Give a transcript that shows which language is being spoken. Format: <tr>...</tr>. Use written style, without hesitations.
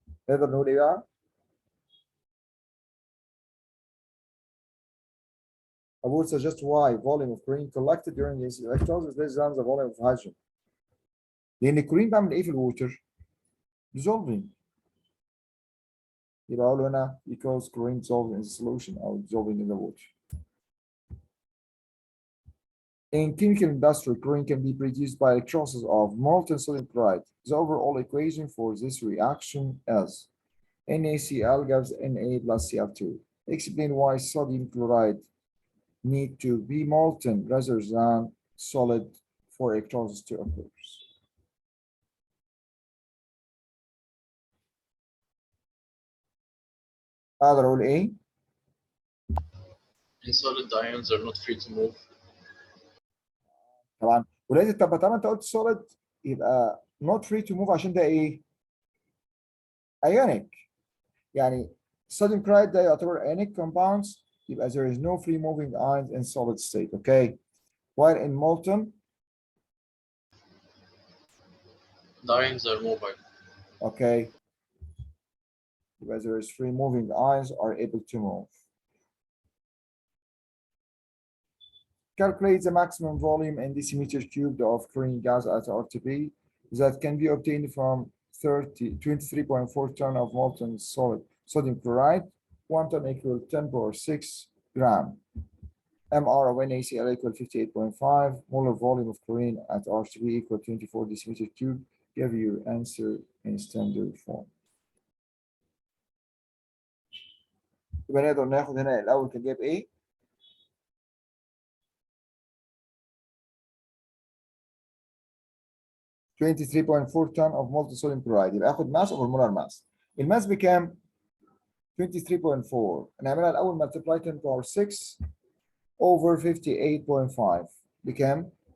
<ar>نقدر نقول ايه بقى؟</ar> <en>I would suggest why volume of chlorine collected during this electrolysis is less than the volume of hydrogen.</en> <ar>لأن الكلورين بيعمل إيه في الووتر؟ dissolving. يبقى أقول هنا</ar> <en>because chlorine dissolved in the solution or dissolving in the water. In chemical industry, chlorine can be produced by electrolysis of molten sodium chloride. The overall equation for this reaction is NaCl gives Na plus Cl2. Explain why sodium chloride need to be molten rather than solid for electrolysis to occur.</en> <ar>اقدر اقول ايه؟</ar> <en>In solid, the ions are not free to move.</en> <ar>طبعا ولازم طب انت قلت solid يبقى</ar> <en>not free to move</en> <ar>عشان ده ايه؟ ionic.</ar> <en>يعني sodium chloride ده يعتبر ionic compounds يبقى there is no free moving ions in solid state. Okay. While in molten, The ions are mobile. okay, because there is free moving ions are able to move. Calculate the maximum volume in decimeter cubed of chlorine gas at RTP that can be obtained from 23.4 ton of molten solid sodium chloride. 1 ton equal 10 power 6 gram. MR of NaCl equal 58.5. Molar volume of chlorine at RTP equal 24 decimeter cubed. Give your answer in standard form.</en> <ar>يبقى نقدر ناخد هنا الاول كان جايب ايه؟ $23.4</ar> <en>ton of molten sodium chloride.</en> <ar>يبقى اخد ماس اوفر مولار ماس. الماس بكام؟ 23.4. نعملها الاول</ar> <en>multiply 10 power 6 over 58.5</en> <ar>بكام؟</ar>